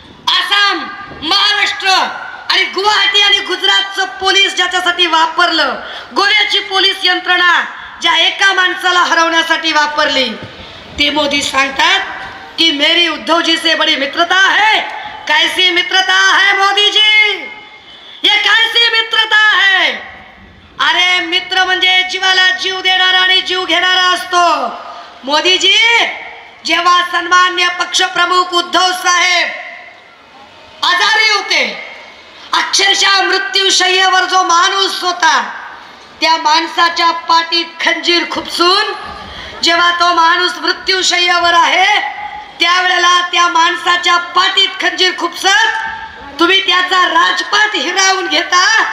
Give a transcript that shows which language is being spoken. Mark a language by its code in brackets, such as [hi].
[mr] आसाम, महाराष्ट्र आणि गुवाहाटी आणि गुजरातचं पोलीस ज्याच्यासाठी वापरलं, गोव्याची पोलीस यंत्रणा ज्या एका माणसाला हरवण्यासाठी वापरली, ते मोदी सांगतात कि [hi] मेरी उद्धव जी से बड़ी मित्रता है। कैसी मित्रता है मोदी जी, ये कैसी मित्रता है? [mr] अरे मित्र म्हणजे जीवाला जीव देणारा आणि जीव घेणारा असतो। मोदीजी जेव्हा सन्मान्य पक्षप्रमुख उद्धव साहेब आजारी होते, अक्षरशः मृत्यूशय्येवर जो माणूस होता, त्या माणसाच्या पाठीत खंजीर खुपसून जेव्हा तो माणूस मृत्यूशय्यावर आहे त्यावेळेला त्या माणसाच्या पाठीत खंजीर खुपसत तुम्ही त्याचा राजपाट हिरावून घेता